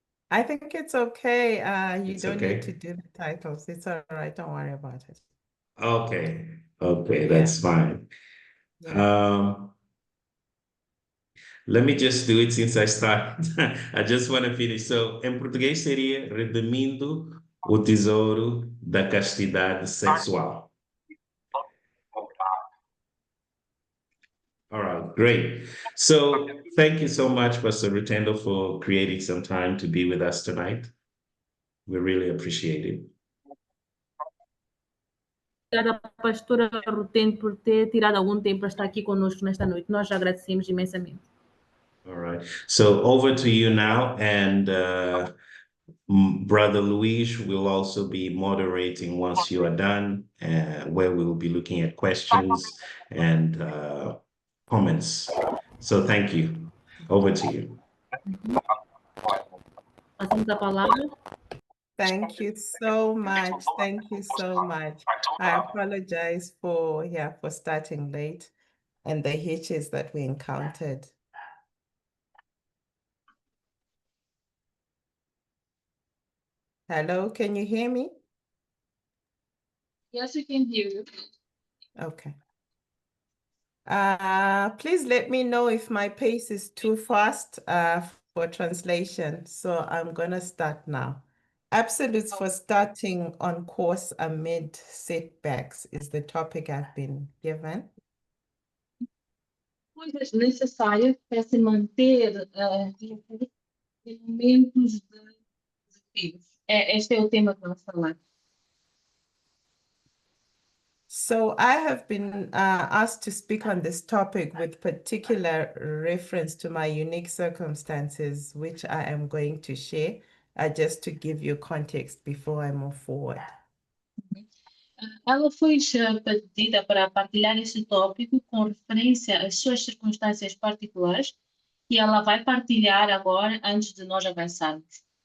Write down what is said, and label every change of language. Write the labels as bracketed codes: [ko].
[en] I think it's okay. You It's don't okay. need to do the titles. It's all right. Don't worry about it. Okay. Okay, that's fine. Let me just do it since I started. I just want to finish. [pt] So, em português seria Redimindo o Tesouro da Castidade Sexual. [en] All right. Great. So thank you so much, Pastor Rutendo, for creating some time to be with us tonight. We really appreciate it. [pt] Obrigada, pastora Rutendo, por ter tirado algum tempo para estar aqui conosco nesta noite. Nós agradecemos imensamente. [en] All right. So over to you now, and Brother Luis will also be moderating once you are done, where we will be looking at questions and comments. So thank you. Over to you. [pt] Passamos a palavra. [en] Thank you so much. Thank you so much. I apologize for starting late and the hitches that we encountered. Hello, can you hear me? Yes, we can hear you. Okay. Please let me know if my pace is too fast for translation. So I'm gonna start now. Absolutes for starting on course amid setbacks is the topic I've been given. [pt] Coisas necessárias para se manter em momentos de desafios. Este é o tema que vamos falar. [en] So I have been asked to speak on this topic with particular reference to my unique circumstances, which I am going to share, just to give you context before I move forward. [pt] Ela foi pedida para partilhar este tópico com referência às suas circunstâncias particulares e ela vai partilhar agora antes de nós avançarmos.